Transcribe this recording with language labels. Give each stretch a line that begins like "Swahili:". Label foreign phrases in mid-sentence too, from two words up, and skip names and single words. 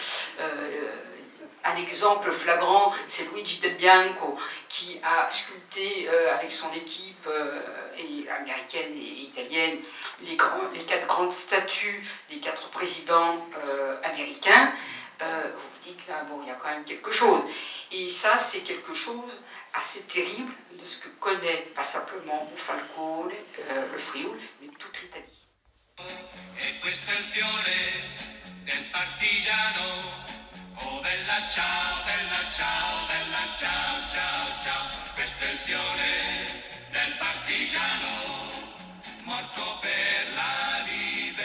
French: Un exemple flagrant, c'est Luigi Del Bianco, qui a sculpté avec son équipe américaine et italienne les 4 grandes statues des 4 présidents américains. Vous vous dites là, bon, il y a quand même quelque chose. Et ça, c'est quelque chose assez terrible de ce que connaît pas simplement Monfalcone, le Frioul, mais toute l'Italie.
Italian: E questo è il fiore del partigiano. Oh bella ciao, bella ciao, bella ciao, ciao, ciao. Questo è il fiore del partigiano, morto per la libertà.